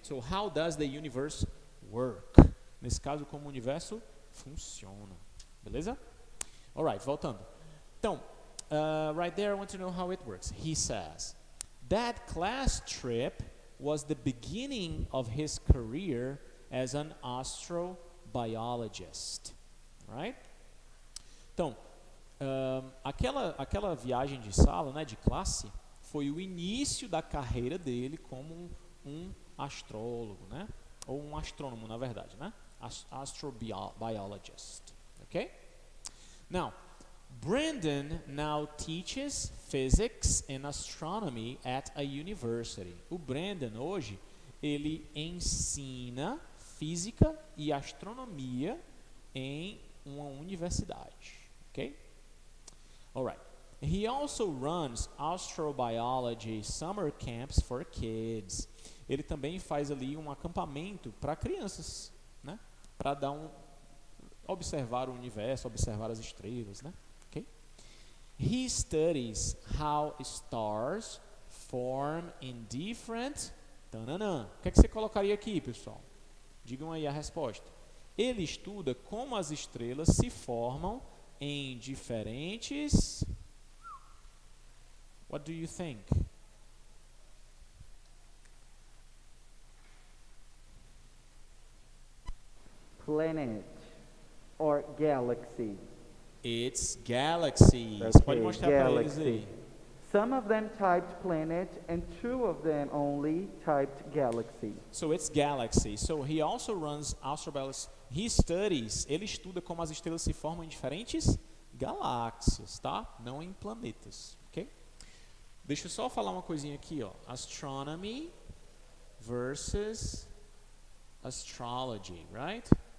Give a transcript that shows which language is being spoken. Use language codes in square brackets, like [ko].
[en] So, how does the universe work? [pt] Nesse caso, como o universo funciona. Beleza? [en] Alright, [pt] voltando. Então, [en] right there, I want to know how it works. He says, that class trip was the beginning of his career as an astrobiologist. Right? [pt] Então, aquela viagem de sala, né, de classe, foi o início da carreira dele como um astrólogo, né? Ou um astrônomo, na verdade, né? [en] Astrobiologist. Okay? Now, Brandon now teaches physics and astronomy at a university. [pt] O Brandon hoje ele ensina física e astronomia em uma universidade, ok? [en] Alright. He also runs astrobiology summer camps for kids. [pt] Ele também faz ali um acampamento para crianças, né? Para observar o universo, observar as estrelas, né? Okay? [en] He studies how stars form in different... Tananã. [pt] O que é que você colocaria aqui, pessoal? Digam aí a resposta. Ele estuda como as estrelas se formam em diferentes... [en] What do you think? Planet or galaxy? It's galaxies. [pt] Pode mostrar para eles aí. [en] Some of them typed planet and 2 of them only typed galaxy. So it's galaxy. So he also runs astrobiology. [pt] Ele estuda como as estrelas se formam em diferentes galáxias, tá? Não em planetas, ok? Deixa eu só falar uma coisinha aqui, ó. [en] Astronomy versus astrology, right?